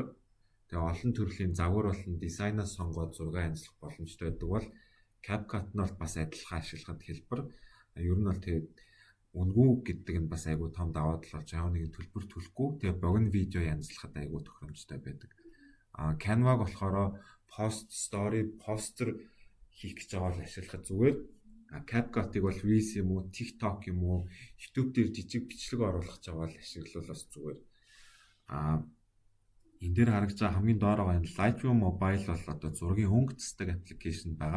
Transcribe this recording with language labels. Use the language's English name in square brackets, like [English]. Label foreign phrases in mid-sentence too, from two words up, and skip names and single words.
[Mongolian] Тэгээ олон төрлийн загвар болон дизайнаас сонгоод зураг янзлах боломжтой байдаг бол CapCut нь бол бас адилхан ашиглахад хэлбэр. Ер нь бол тэгээд үнгүй гэдэг нь бас айгүй том давуу тал болж байгаа нэг төлбөр төлөхгүй. Тэгээ богино видео янзлахад айгүй тохиромжтой байдаг. Canva-г болохоор [English] post, story, poster [Mongolian] хийх гэж байгаа бол ашиглахад зүгээр. CapCut-ыг бол Reels юм уу, TikTok юм уу, YouTube дээр жижиг бичлэг оруулах гэж байгаа бол ашиглавал бас зүгээр. Энэ дээр харагдаж байгаа хамгийн доор байгаа энэ Lightroom Mobile бол одоо зургийн өнгөцтэй аппликейшн байгаа.